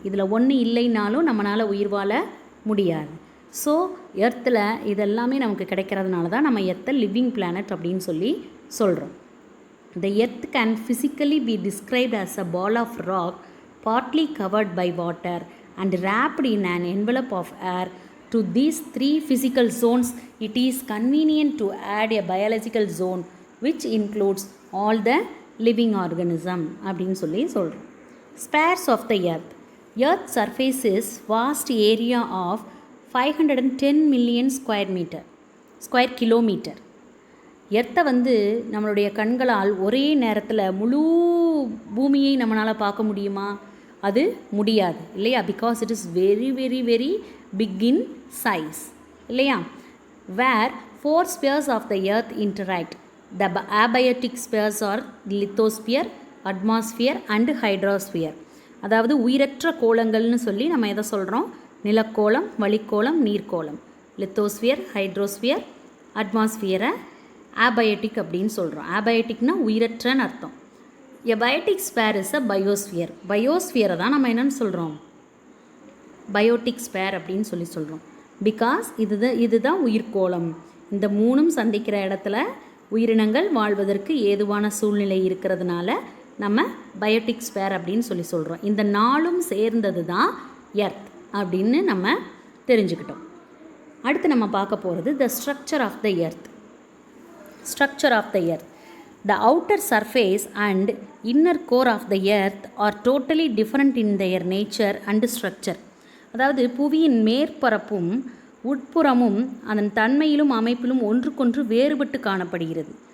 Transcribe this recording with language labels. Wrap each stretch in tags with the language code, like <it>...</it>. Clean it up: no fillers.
<ta>இதில் ஒன்று இல்லைனாலும் நம்மளால் உயிர் வாழ முடியாது. ஸோ எர்த்தில் இதெல்லாமே நமக்கு கிடைக்கிறதுனால தான் நம்ம எர்த்தை லிவிங் பிளானட் அப்படின்னு சொல்கிறோம்.</ta> <en>The earth can physically be described as a ball of rock partly covered by water and wrapped in an envelope of air. To these 3 physical zones, it is convenient to add a biological zone which includes all the living organism</en> <ta>அப்படின்னு சொல்கிறோம்.</ta> <en>Spheres of the earth. Earth surface is vast area of 510 million square kilometer.</en> <ta>எர்த்தை நம்மளுடைய கண்களால் ஒரே நேரத்தில் முழு பூமியை நம்மளால் பார்க்க முடியுமா? அது முடியாது இல்லையா?</ta> <en>Because it is very very very big in size இல்லையா? Where 4 spheres of the earth interact. The abiotic spheres are lithosphere, atmosphere and hydrosphere.</en> <ta>அதாவது உயிரற்ற கோளங்கள்னு சொல்லி நம்ம எதை சொல்கிறோம்? நிலக்கோளம், வளிக்கோளம், நீர்க்கோளம். லித்தோஸ்பியர், ஹைட்ரோஸ்பியர், அட்மாஸ்பியரை abiotic அப்படின்னு சொல்கிறோம். abioticனா உயிரற்றன்னு அர்த்தம்.</ta> <en>A biotic sphere is a biosphere.</en> <ta>பயோஸ்பியரை தான் நம்ம என்னென்னு சொல்கிறோம்? பயோட்டிக் ஸ்பேர் அப்படின்னு சொல்கிறோம். பிகாஸ் இதுதான் உயிர்கோளம். இந்த மூணும் சந்திக்கிற இடத்துல உயிரினங்கள் வாழ்வதற்கு ஏதுவான சூழ்நிலை இருக்கிறதுனால நம்ம பயோட்டிக் ஸ்பேர் அப்படின்னு சொல்கிறோம். இந்த நாளும் சேர்ந்தது தான் எர்த் அப்படின்னு நம்ம தெரிஞ்சுக்கிட்டோம். அடுத்து நம்ம பார்க்க போகிறது</ta> <en>The structure of the earth. Structure of the earth. The outer surface and inner core of the earth are totally different in their nature and structure.</en> <ta>அதாவது புவியின் மேற்பரப்பும் உட்புறமும் அதன் தன்மையிலும் அமைப்பிலும் ஒன்றுக்கொன்று வேறுபட்டு காணப்படுகிறது.</ta>